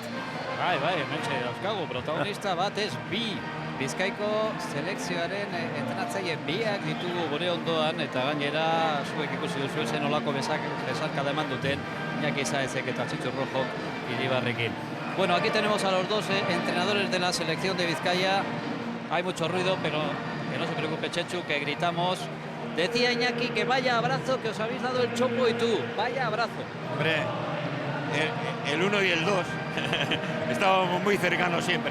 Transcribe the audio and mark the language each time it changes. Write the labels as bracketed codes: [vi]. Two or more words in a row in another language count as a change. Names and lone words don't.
[eu] Bai, hementxe dauzkagu, protagonista bat ez bi. Bizkaiko selekzioaren entrenatzaile biak ditugu gure ondoan, eta gainera zuek ikusi duzu zen olako besarkada eman duten Iñaki Saezek eta Txitxu Rojok Iribarrekin. [es] Bueno, aquí tenemos a los dos entrenadores de la selección de Vizcaya. Hay mucho ruido, pero que no se preocupe Chechu, que gritamos. Decía Iñaki que vaya abrazo, que os habéis dado el Chopo y tú. Vaya abrazo. Hombre, el 1 y el 2 estábamos muy cercanos siempre.